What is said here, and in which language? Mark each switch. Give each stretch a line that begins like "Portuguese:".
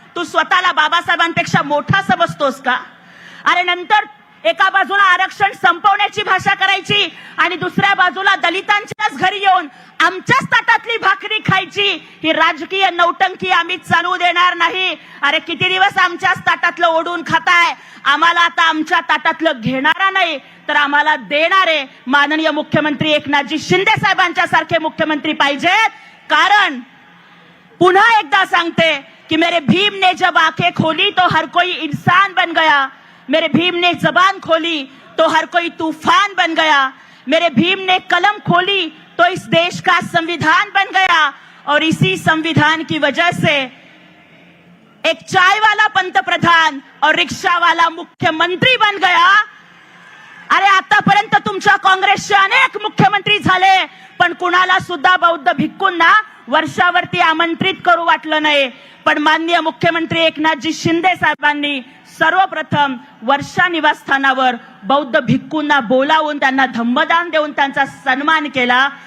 Marathi: तू स्वतःला बाबासाहेबांपेक्षा मोठा समजतोस का? अरे नंतर एका बाजूला आरक्षण संपवण्याची भाषा करायची आणि दुसऱ्या बाजूला दलितांच्याच घरी येऊन आमच्याच ताटातली भाकरी खायची. ही राजकीय नौटंकी आम्ही चालू देणार नाही. अरे किती दिवस आमच्याच ताटातलं ओढून खाताय? आम्हाला आता आमच्या ताटातलं घेणारा नाही तर आम्हाला देणारे माननीय मुख्यमंत्री एकनाथजी शिंदे साहेबांच्या सारखे मुख्यमंत्री पाहिजेत. कारण पुन्हा एकदा सांगते कि
Hindi: मेरे भीम ने जब आंखें खोली तो हर कोई इंसान बन गया. मेरे भीम ने जबान खोली तो हर कोई तूफान बन गया. मेरे भीम ने कलम खोली तो इस देश का संविधान बन गया. और इसी संविधान की वजह से एक चाय वाला पंतप्रधान और रिक्शा वाला मुख्यमंत्री बन गया.
Marathi: अरे आतापर्यंत तुमच्या काँग्रेसचे अनेक मुख्यमंत्री झाले, पण कुणाला सुद्धा बौद्ध भिक्खूंना वर्षावरती आमंत्रित करू वाटलं नाही. पण माननीय मुख्यमंत्री एकनाथजी शिंदे साहेबांनी सर्वप्रथम वर्षा निवासस्थानावर बौद्ध भिक्खूंना बोलावून त्यांना धम्मदान देऊन त्यांचा सन्मान केला.